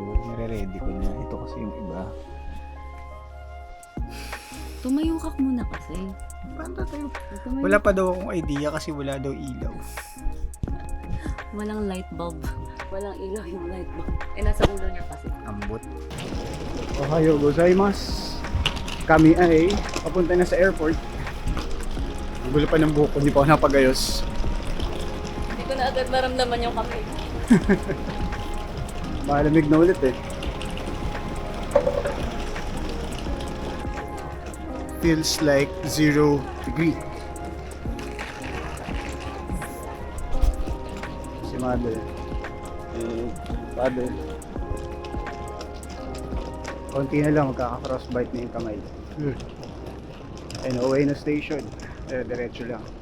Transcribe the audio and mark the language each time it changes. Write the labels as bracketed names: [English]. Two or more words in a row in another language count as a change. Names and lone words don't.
[Filipino] Nare-ready ko na. Ito kasi yung iba. Tumayo ka muna kasi. Paano tayo? Tumayo. Wala pa daw akong idea kasi wala daw ilaw. Walang [English] light bulb. [Filipino] Walang ilaw yung [English] light bulb. [Filipino] Eh, nasa ulo niya kasi. Ambot. [Japanese] おはようございます. [Filipino] Kami ay papunta na sa airport. Ang gulo pa ng buhok ko, hindi pa ako napagayos. Hindi ko na agad maramdaman yung kamay. Malamig na ulit eh. [English] Feels like 0 degree. [Filipino] Si mother. Father. Konti na lang, magkaka-crossbite na yung kamay. [English] And away [Filipino] na station. Diretso lang.